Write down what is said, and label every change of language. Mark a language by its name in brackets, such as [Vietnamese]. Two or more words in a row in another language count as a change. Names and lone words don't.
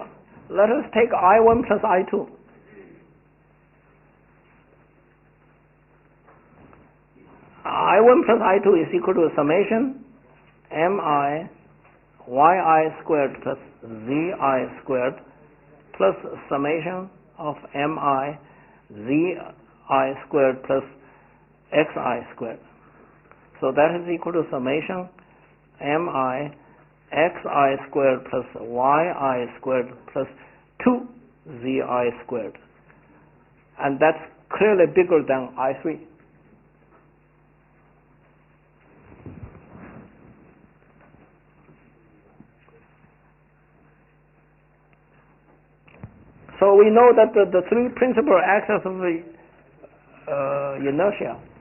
[English] Let us take I1 plus I2. I1 plus I2 is equal to summation mi yi squared plus zi squared plus summation of mi zi squared plus xi squared. So that is equal to summation mi xi squared plus yi squared plus 2zi squared. And that's clearly bigger than I3. So we know that the three principal axes of the inertia